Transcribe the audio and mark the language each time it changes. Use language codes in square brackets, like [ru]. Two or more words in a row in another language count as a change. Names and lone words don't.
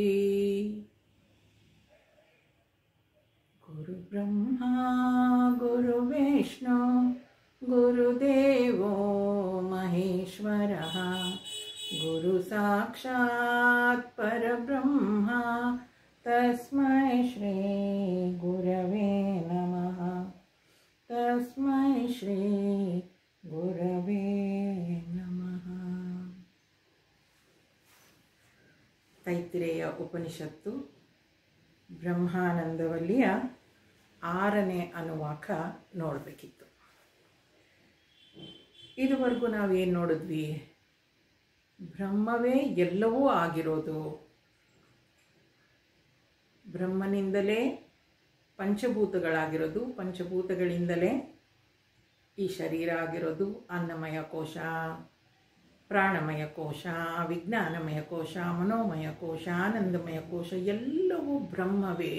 [sa] गुरु ब्रह्मा गुरु विष्णु गुरुदेवो महेश्वरः गुरु साक्षात् परब्रह्म तस्मै श्री गुरवे नमः। तस्मै श्री गुरवे नमः। [kn] ತೈತ್ತಿರೇಯ ಉಪನಿಷತ್ತು ಬ್ರಹ್ಮಾನಂದವಲ್ಲಿಯ 6ನೇ ಅನುವಾಕ ನೋಡಬೇಕಿತ್ತು. ಇದುವರೆಗೂ ನಾವೇನು ನೋಡಿದ್ವಿ? ಬ್ರಹ್ಮವೇ ಎಲ್ಲವೂ ಆಗಿರೋದು, ಬ್ರಹ್ಮನಿಂದಲೇ ಪಂಚಭೂತಗಳಾಗಿರೋದು, ಪಂಚಭೂತಗಳಿಂದಲೇ ಈ ಶರೀರ ಆಗಿರೋದು, ಅನ್ನಮಯ ಕೋಶ, ಪ್ರಾಣಮಯ ಕೋಶ, ವಿಜ್ಞಾನಮಯ ಕೋಶ, ಮನೋಮಯ ಕೋಶ, ಆನಂದಮಯ ಕೋಶ ಎಲ್ಲವೂ ಬ್ರಹ್ಮವೇ.